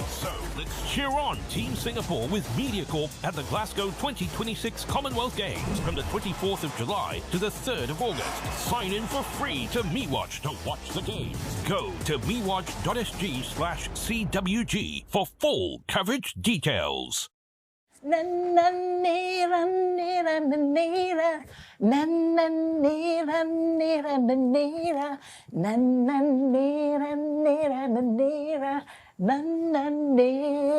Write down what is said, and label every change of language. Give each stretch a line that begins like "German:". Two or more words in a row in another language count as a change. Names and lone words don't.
English: So let's cheer on Team Singapore with MediaCorp at the Glasgow 2026 Commonwealth Games from the 24th of July to the 3rd of August. Sign in for free to MeWatch to watch the games. Go to mewatch.sg/CWG for full coverage details. Na na nera nera nera na na nera nera nera na na nera nera nera na na nera